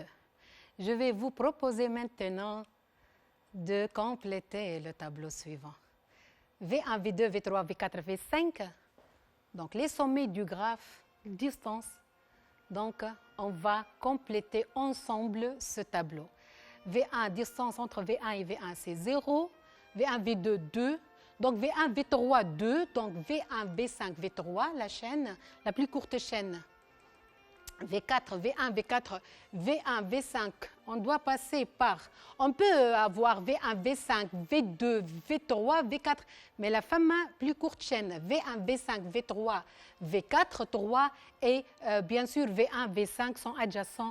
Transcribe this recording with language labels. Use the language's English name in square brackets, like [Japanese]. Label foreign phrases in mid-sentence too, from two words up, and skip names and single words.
[French] Je vais vous proposer maintenant de compléter le tableau suivant. V1, V2, V3, V4, V5. Donc, les sommets du graphe, distance. Donc, on va compléter ensemble ce tableau. V1, distance entre V1 et V1, c'est 0. V1, V2, 2. Donc, V1, V3, 2. Donc, V1, V5, V3, la chaîne, la plus courte chaîne. V4, V1, V4, V1, V5. On doit passer par... On peut avoir V1, V5, V2, V3, V4, mais la plus courte chaîne, V1, V5, V3, V4, 3 et bien sûr V1, V5 sont adjacents.